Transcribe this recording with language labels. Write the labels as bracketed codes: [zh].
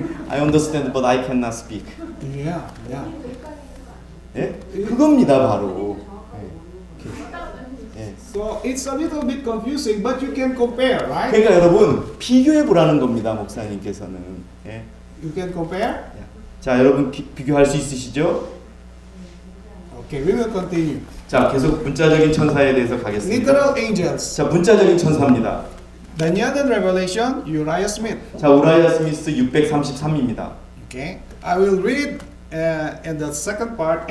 [en] I understand but I cannot speak. Yeah, yeah. [ko] 예? 그겁니다 바로. 예. [en] So it's a little bit confusing, but you can compare, right? [ko] 그러니까 여러분 비교해 보라는 겁니다 목사님께서는. 예. [en] You can compare. [ko] 자 여러분 비교할 수 있으시죠? [en] Okay, we will continue. [ko] 자 계속 문자적인 천사에 대해서 가겠습니다. [en] Literal angels. [ko] 자 문자적인 천사입니다. [en] Daniel and Revelation, Uriah Smith. [ko] 자 우라이아 스미스 633입니다. [en] Okay, I will read in the second part.